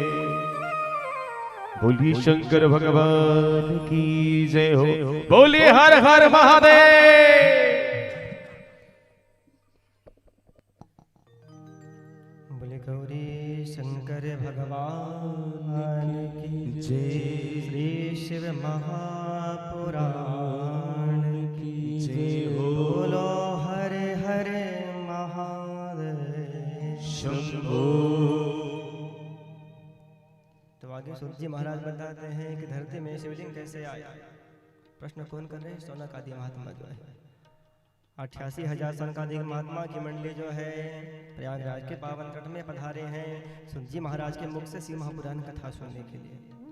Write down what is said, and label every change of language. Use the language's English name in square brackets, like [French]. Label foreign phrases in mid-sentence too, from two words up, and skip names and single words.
[Hindi] बोलिए शंकर भगवान की जय हो, बोलिए हर हर महादेव। बोले गौरी शंकर भगवान की जय। श्री शिव महापुराण की जय हो। बोलो हरे हरे महादेव शंभो। तो आगे सूत जी महाराज बताते हैं कि धरती में शिवलिंग कैसे आया। प्रश्न कौन कर रहे हैं? सौनकादि महात्मा जो है 88,000 सौनकादि महात्मा की मंडली जो है प्रयागराज के पावन तट में पधारे हैं सूत जी महाराज के मुख से शिव महापुराण कथा सुनने के लिए।